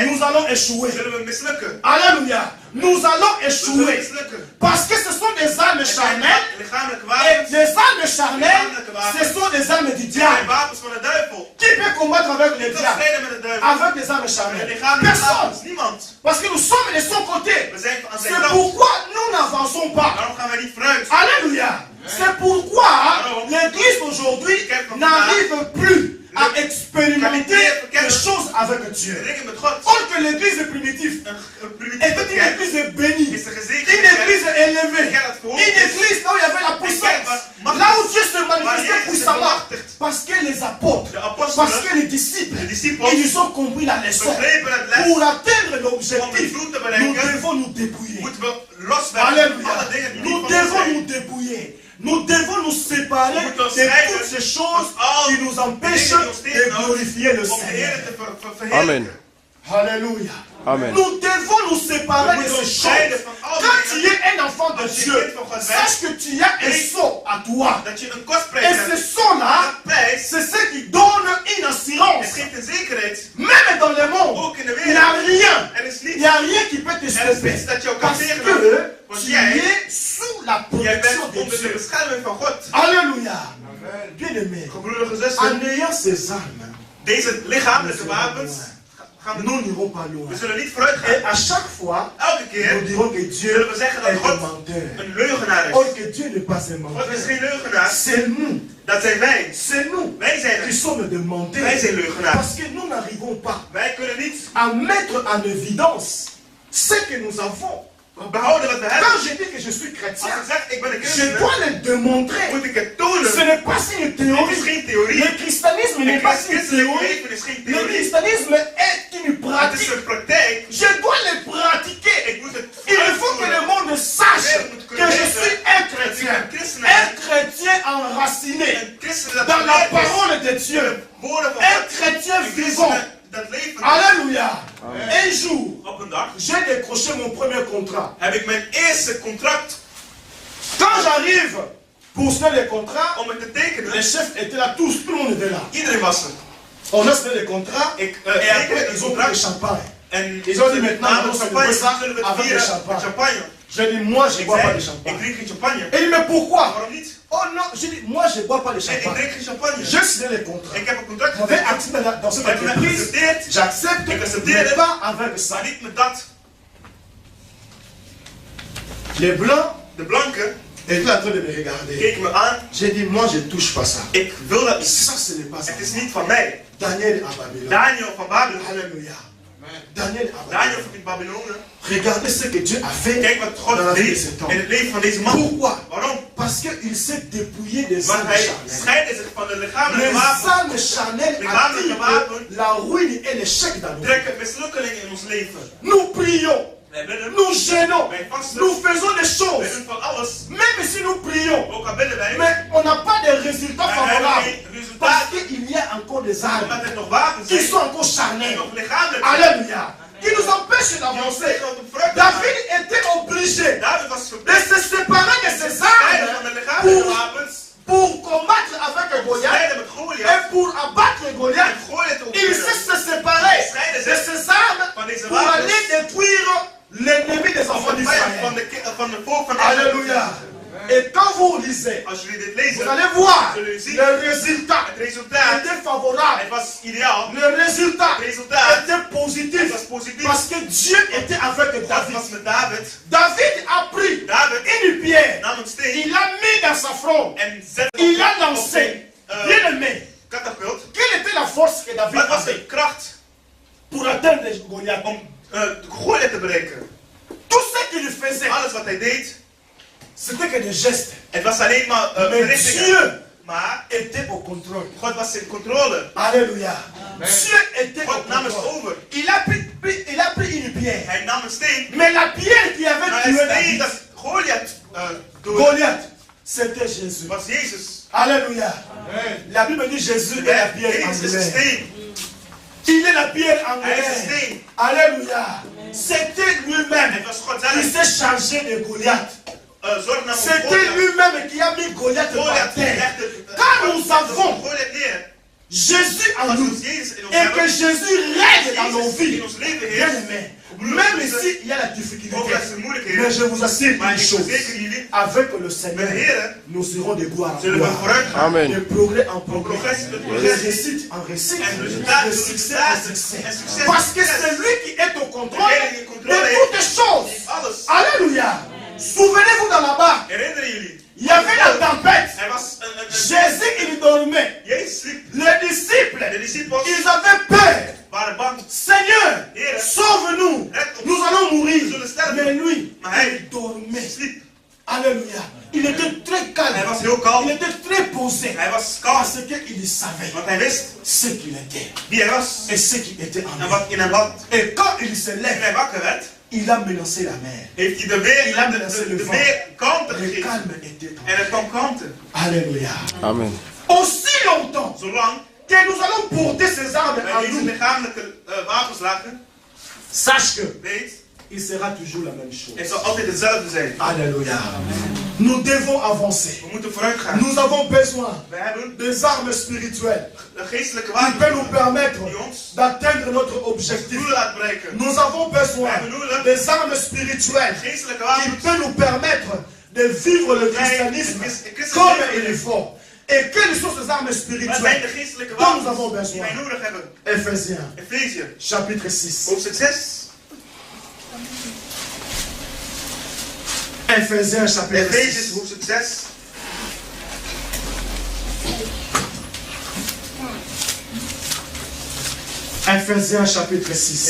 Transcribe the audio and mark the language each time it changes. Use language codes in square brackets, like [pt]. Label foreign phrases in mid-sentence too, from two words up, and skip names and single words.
[fr] nous allons échouer. [nl] zullen we mislukken. [fr] Alléluia. Nous allons [nl] We zullen [fr] échouer. [nl] mislukken. [fr] Parce que ce sont des armes charnelles. [nl] Lichamelijke [fr] Et [nl] wapens [fr] les armes charnelles, ce sont des armes du [nl] zijn [fr] diable. [nl] wapens van de duivel. [fr] Qui peut combattre avec le [nl] Je kan [fr] diable? [nl] strijden met de duivel. [fr] Avec des armes [nl] Met [fr] charnelles. [nl] lichamelijke [fr] Personne. [nl] wapens, niemand. [fr] Parce que nous sommes de son côté. [nl] We zijn aan zijn [fr] C'est [nl] kant. [fr] pourquoi nous n'avançons pas. [nl] Daarom gaan wij niet vooruit. [fr] Alléluia. C'est pourquoi l'église aujourd'hui n'arrive plus à expérimenter les choses avec Dieu. [nl] Dingen met God. [fr] Or que l'église primitive [nl] Een [fr] était [nl] primitieve [fr] une [nl] kerk [fr] église bénie, [nl] is een [fr] une [nl] gezegende [fr] église [nl] kerk. [fr] élevée, une église là où il y avait la puissance, là où Dieu se manifestait puissamment. Parce que les apôtres, [nl] De apostelen, [fr] parce que les disciples, [nl] de discipelen, [fr] ils ont compris la leçon. [nl] begrepen het les. [fr] Pour atteindre [nl] Om het [fr] l'objectif, [nl] doel te [fr] nous [nl] bereiken, [fr] devons nous débrouiller. [nl] moeten we loswerken. [fr] Alléluia. [nl] Alle dingen die [fr] Nous [nl] niet van ons [fr] devons [nl] zijn. [fr] nous débrouiller. Nous devons nous séparer [nl] We moeten ons [fr] de [nl] scheiden [fr] toutes ces choses [nl] van al [fr] qui nous empêchent [nl] dingen die ons [fr] de [nl] tegenhouden [fr] glorifier le [nl] om de [fr] Seigneur. [nl] Heer te verheerlijken. [fr] Alléluia. Amen. Nous devons nous séparer [nl] We [fr] de [nl] moeten [fr] ces [nl] ons scheiden [fr] choses. [nl] van al [fr] Quand [nl] die [fr] tu [nl] dingen. [fr] es un enfant de [nl] Als je [fr] Dieu, [nl] kind van God bent, [fr] sache que tu as un sceau à toi. [nl] Dat je een kostprijs [fr] Et ce [nl] hebt. [fr] sceau-là, [nl] Dat prijs, [fr] c'est ce qui donne une assurance. [nl] het geeft een zekerheid. [fr] Même dans le monde, [nl] Ook in de [fr] il n'y a [nl] wereld. [fr] rien. [nl] Er is [fr] Il [nl] niets. [fr] n'y a rien qui peut te [nl] Er is [fr] stopper. [nl] niets dat jou kan [fr] Parce [nl] tegenhouden. [fr] que [nl] Want [fr] tu [nl] jij, [fr] es sous la [nl] jij [fr] protection [nl] bent [fr] de [nl] onder de [fr] Dieu. [nl] bescherming van God. [fr] Alléluia. Bien-aimé, [nl] Gebroeders en [fr] en [nl] zussen, [fr] ayant ces armes, [nl] deze lichamelijke wapens gaan we [fr] nous [nl] doen. [fr] n'irons pas loin. [nl] We zullen niet vooruit [fr] Et [nl] gaan. [fr] à chaque fois, [nl] Elke [fr] nous [nl] keer [fr] dirons que Dieu [nl] zullen we zeggen dat [fr] est un [nl] God [fr] menteur. [nl] een leugenaar is. [fr] Or que Dieu n'est pas un [nl] God is [fr] menteur. [nl] geen leugenaar. [fr] C'est nous. [nl] Dat zijn wij. [fr] C'est nous [nl] Wij zijn [fr] qui [nl] er. [fr] sommes des menteurs. [nl] Wij zijn leugenaars. [fr] Parce que nous n'arrivons pas [nl] Wij kunnen niet [fr] à mettre en évidence ce que nous avons. [nl] behouden wat we hebben. [fr] Quand je dis que je suis [nl] Als [fr] chrétien, [nl] ik zeg ik ben een [fr] je [nl] christen, [fr] dois le démontrer. [nl] moet ik het tonen. [fr] Ce n'est pas une [nl] Het is [fr] théorie. [nl] geen theorie. [fr] Le christianisme n'est [nl] Het [fr] pas une [nl] christelijk [fr] théorie. [nl] leven is geen [fr] Le [nl] theorie. [fr] christianisme est une [nl] Het is [fr] pratique. [nl] een praktijk. [fr] Je dois le pratiquer. [nl] Ik moet het [fr] Il faut que le monde sache que je suis un chrétien. Un chrétien enraciné [nl] Een christen dat [fr] dans la [nl] geleid is. [fr] parole de Dieu. [nl] Woorden van [fr] Un [nl] God. [fr] chrétien [nl] Een [fr] vivant. [nl] christen dat leven. [fr] Alléluia. Un jour, [nl] Op een dag [fr] j'ai décroché mon premier contrat. [nl] heb ik mijn eerste contract [fr] Quand j'arrive pour signer le contrat, [nl] om het te tekenen. [fr] les chefs étaient là, tout le monde était là. [nl] Iedereen was er. [fr] On a signé le contrat [nl] Ik [fr] et après [nl] tekende [fr] ils [nl] het [fr] ont pris le [nl] contract. [fr] champagne. [nl] En [fr] Ils ont dit maintenant, [nl] na [fr] nous [nl] de [fr] célébrons [nl] champagne [fr] ça [nl] zullen we het [fr] avec le [nl] vieren [fr] champagne. [nl] met champagne. [fr] J'ai dit, moi je ne [nl] Ik [fr] bois pas de [nl] zei, ik [fr] champagne. [nl] drink geen champagne. [fr] Et il dit, mais pourquoi? [nl] Waarom niet? [fr] Oh non, j'ai dit, moi je ne bois pas de [nl] Nee, ik [fr] champagne. [nl] drink geen champagne. [fr] J'ai signé le contrat. [nl] Ik heb een contract [fr] Je vais [nl] getekend. [fr] accepter dans cette [nl] Ik heb me [fr] entreprise. [nl] geaccepteerd, [fr] J'accepte, [nl] Ik accepteer [fr] mais [nl] het. [fr] pas avec ça. [nl] maar niet met dat. [fr] Les blancs [nl] De blanken [fr] étaient en train de me regarder. [nl] keken me aan. [fr] J'ai dit, moi je ne touche pas ça. [nl] Ik wil dat niet. [fr] Ça, ce n'est pas ça. [nl] Het is niet van mij. [fr] Daniel à Babylone. [nl] Daniel van Babylon. [fr] Alléluia. Daniel à [nl] Daniel [fr] Babylone. [nl] van Babylon. [fr] Regardez ce que Dieu a fait [nl] Kijk wat [fr] dans [nl] God [fr] la vie de [nl] deed [fr] cet homme. [nl] in het leven van deze man. [fr] Pourquoi? [nl] Waarom? [fr] Parce qu'il s'est dépouillé des [nl] Want [fr] âmes [nl] hij [fr] charnelles. [nl] scheidde zich van de lichamelijke [fr] Les [nl] wapens. [fr] âmes charnelles attirent la ruine et l'échec dans nos vies. [nl] Trekken mislukkelingen in ons leven. [fr] Nous prions, [nl] Wij bidden. [fr] nous gênons, [nl] Wij vasten. [fr] nous faisons des [nl] Wij [fr] choses. [nl] doen van alles. [fr] Même si nous prions, [nl] Ook al bidden wij. [fr] mais on n'a pas de résultats [nl] wij hebben [fr] favorables. [nl] geen resultaat. [fr] Parce qu'il y a encore des âmes [nl] Omdat er nog wapens [fr] qui [nl] zijn. [fr] sont encore [nl] Die [fr] charnelles. [nl] nog lichamelijk zijn. [fr] Alléluia. Qui nous empêchent [nl] Die ons [fr] d'avancer. [nl] tegenhouden om vooruit te gaan. [fr] David était obligé [nl] David was [fr] de [nl] verplicht. [fr] se séparer de ses [nl] Scheiden van de [fr] armes [nl] lichamelijke wapens. [fr] pour combattre avec Goliath [nl] Scheiden met [fr] et [nl] Goliath. [fr] pour abattre [nl] En [fr] Goliath. [nl] Goliath te [fr] Il [nl] overwinnen. [fr] sait se séparer de ses armes [nl] Van deze [fr] pour [nl] wapens. [fr] aller détruire l'ennemi des enfants [nl] Van de vijand van [fr] d'Israël. [nl] de volk van [fr] Alléluia. Et quand vous lisez, [nl] Als jullie dit [fr] vous [nl] lezen, [fr] allez voir [nl] zullen jullie zien. [fr] le résultat [nl] Het resultaat. [fr] était favorable. [nl] Het was ideaal. [fr] Le résultat [nl] Het resultaat. [fr] était [nl] Het [fr] positif [nl] was positief. [fr] parce que Dieu était avec [nl] God [fr] David. [nl] was met David. [fr] David a pris [nl] David [fr] une pierre, [nl] nam een steen [fr] il l'a mis dans sa front, [nl] en zette [fr] il a [nl] op [fr] lancé. [nl] zijn [fr] Bien aimé, [nl] katapult. [fr] quelle était la force que David [nl] Wat was [fr] avait [nl] de kracht [fr] pour atteindre Goliath? [nl] om Goliath te bereiken? [fr] Tout ce qu'il faisait, [nl] Alles wat hij deed, [fr] c'était que des gestes. [nl] het was alleen maar [fr] Mais [nl] berichtingen. [fr] Dieu [nl] Maar [fr] était au contrôle. [nl] God was in controle. [fr] Alléluia. Dieu était au [nl] God nam het [fr] contrôle. [nl] over. [fr] Il a pris une pierre. [nl] Hij nam een steen. [fr] Mais la pierre qui avait [nl] Maar [fr] tué [nl] een [fr] David, [nl] steen dat Goliath doodde, [fr] Goliath, c'était Jésus. [nl] was Jezus. [fr] Alléluia. La Bible dit Jésus est la pierre [nl] Jezus is een [fr] angulaire. [nl] steen. [fr] Il est la pierre [nl] Hij is een [fr] angulaire. [nl] steen. [fr] Alléluia. C'était lui-même [nl] Het was God [fr] qui [nl] zelf. [fr] s'est chargé de Goliath. [nl] Zorg nam voor [fr] C'était [nl] Goliath. [fr] lui-même qui a mis Goliath par [nl] Goliath [fr] terre. [nl] legde [fr] Quand nous avons [nl] Goliath neer. [fr] Jésus en [nl] Als [fr] nous [nl] ons Jezus in ons [fr] et que [nl] hebben, [fr] Jésus règne dans nos [nl] Jezus in [fr] vies, [nl] ons leven [fr] bien [nl] heerst, [fr] aimé, même ici il y a la difficulté, [nl] ook als er [fr] mais [nl] moeilijkheden, [fr] je vous assure [nl] maar [fr] une [nl] ik [fr] chose, [nl] verzeker jullie, [fr] avec le Seigneur, [nl] met de Heer [fr] nous serons de gloire en [nl] zullen we [fr] gloire, [nl] vooruit gaan. [fr] de progrès en progrès, [nl] Progrès de [fr] de [nl] progrès. [fr] réussite en réussite, [nl] En resultaat [fr] de [nl] de [fr] succès [nl] resultaat. [fr] en succès. [nl] En succes [fr] Parce que [nl] en succes. [fr] c'est lui qui est au contrôle [nl] Degene die [fr] de [nl] controle heeft. [fr] toutes choses. [nl] Alles. [fr] Alléluia. Souvenez-vous dans la barque, [nl] Herinneren jullie? [fr] il y avait la tempête. [nl] Er was een [fr] Jésus, il dormait. [nl] Jezus sliep. [fr] Les disciples, [nl] De discipels [fr] ils avaient peur. [nl] waren bang. [fr] Seigneur, [nl] Heer, [fr] sauve-nous. Nous allons mourir. [nl] we zullen sterven. [fr] Mais lui, [nl] Maar hij [fr] il dormait. [nl] sliep. [fr] Alléluia. Il était très calme. [nl] Hij was heel kalm. [fr] Il était très posé. [nl] Hij was kalm. [fr] Parce qu'il savait [nl] Want hij wist [fr] ce qu'il était [nl] wie hij was. [fr] et ce qui était en [nl] En [fr] lui. [nl] wat in hem had. [fr] Et quand il se [nl] Toen [fr] lève, [nl] hij wakker werd, [fr] il a menacé la mer. [nl] heeft hij de weer [fr] Il a [nl] de [fr] menacé le vent. [nl] weer kalmte [fr] Le [nl] gegeven. [fr] calme était en [nl] En [fr] lui. [nl] er kwam kalmte. [fr] Alléluia. Amen. Aussi longtemps [nl] Zolang [fr] que nous allons porter ces armes [nl] wij [fr] en [nl] deze [fr] nous, [nl] lichamelijke wapens lagen, [fr] sache que [nl] weet, [fr] il sera toujours la même chose. [nl] het zal altijd hetzelfde zijn. [fr] Alléluia. Nous devons avancer. [nl] We moeten vooruit gaan. [fr] Nous avons besoin [nl] We hebben [fr] des armes spirituelles [nl] de geestelijke [fr] qui peuvent nous [nl] wapens [fr] permettre [nl] die ons [fr] d'atteindre notre objectif. [nl] doel laat bereiken. [fr] Nous avons besoin [nl] We hebben nodig [fr] des armes spirituelles [nl] geestelijke [fr] qui [nl] wapens [fr] peuvent nous permettre de vivre le christianisme comme il faut. Et quelles sont ces armes [nl] Wat zijn [fr] spirituelles [nl] de geestelijke [fr] dont nous avons [nl] wapens die [fr] besoin? [nl] wij nodig hebben? [fr] Ephésiens, [nl] Efezië, [fr] chapitre 6. [nl] hoofdstuk 6. [fr] Ephésiens, chapitre [nl] Efezië, [fr] 6. [nl] hoofdstuk 6. [fr] Ephésiens, chapitre 6.